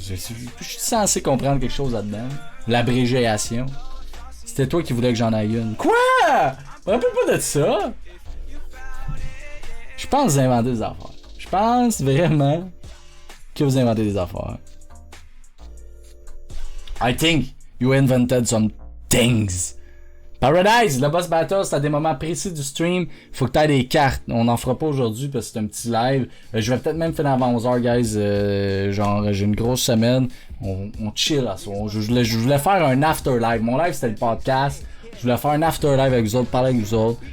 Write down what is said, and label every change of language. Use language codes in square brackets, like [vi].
[fr] Je suis censé comprendre quelque chose là-dedans. L'abrégiation. C'était toi qui voulais que j'en aille une. Quoi? Je me rappelle pas de ça. Je pense que vous inventez des affaires. Je pense vraiment que vous inventez des affaires. [en] I think you invented some things. [fr] Paradise, le boss battle, c'est à des moments précis du stream. Faut que t'aies des cartes. On n'en fera pas aujourd'hui parce que c'est un petit live. Je vais peut-être même finir avant 11h, guys. Genre, j'ai une grosse semaine. On chill à ça. Je voulais faire un after live. Mon live, c'était le podcast. Je voulais faire un after live avec vous autres, parler avec vous autres.